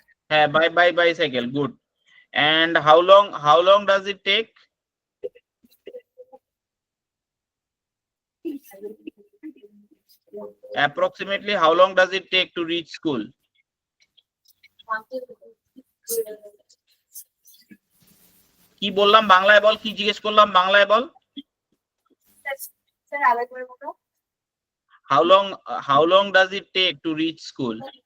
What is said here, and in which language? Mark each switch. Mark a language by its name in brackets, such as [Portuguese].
[English] হ্যাঁ, by bicycle. Good. And how long does it take? Approximately how long does it take to reach school? [Bangla] কি বললাম বাংলায় বল, কি জিজ্ঞেস করলাম বাংলায় বল। স্যার আরেকবার বলো। [English] How long does it take to reach school?